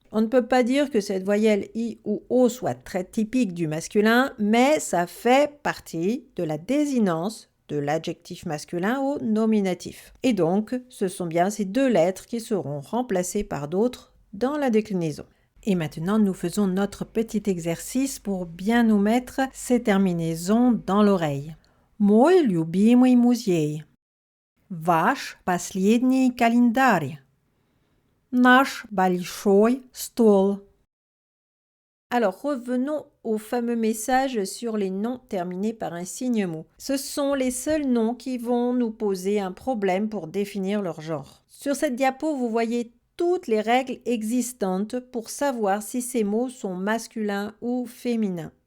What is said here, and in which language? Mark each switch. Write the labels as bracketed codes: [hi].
[fr] On ne peut pas dire que cette voyelle I ou O soit très typique du masculin, mais ça fait partie de la désinence de l'adjectif masculin au nominatif. Et donc, ce sont bien ces deux lettres qui seront remplacées par d'autres dans la déclinaison. Et maintenant, nous faisons notre petit exercice pour bien nous mettre ces terminaisons dans l'oreille. [ru] Мой любимый музей. Ваш последний календарь. Наш большой стол. [fr] Alors revenons au fameux message sur les noms terminés par un signe mot. Ce sont les seuls noms qui vont nous poser un problème pour définir leur genre. Sur cette diapo, vous voyez toutes les règles existantes pour savoir si ces mots sont masculins ou féminins.